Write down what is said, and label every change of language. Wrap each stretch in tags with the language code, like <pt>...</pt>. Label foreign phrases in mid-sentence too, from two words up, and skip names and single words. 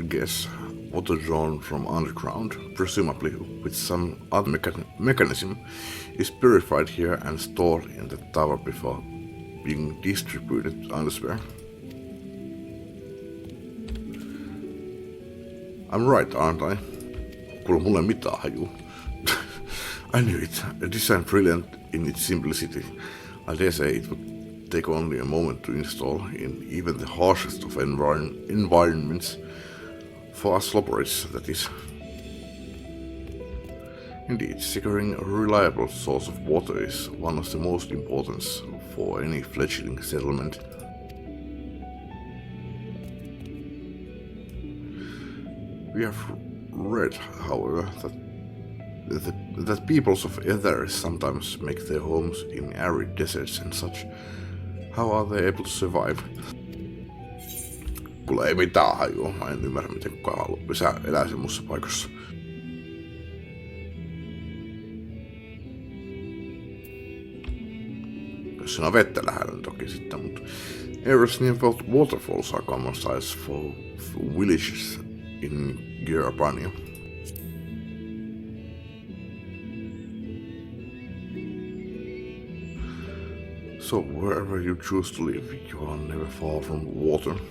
<en>guess, water drawn from underground, presumably with some other mechanism, is purified here and stored in the tower before being distributed elsewhere. I'm right, aren't I?</en> <fi>Kuule mulle mitään haju.</fi> <en>I knew it. A design brilliant in its simplicity. I dare say it would take only a moment to install in even the harshest of environments. For us slobberists, that is. Indeed, securing a reliable source of water is one of the most important for any fledgling settlement. We have read, however, that peoples of Ether sometimes make their homes in arid deserts and such. How are they able to survive?</en> <fi>Kuule ei mitään hajua, mä en ymmärrä miten kukaan haluaa elää semmoisessa paikassa. Jos siinä on vettä lähellä, niin toki sitten, mutta</fi> <en>areas near waterfalls are common size for villages in Gearbania. So wherever you choose to live, you are never far from water.</en>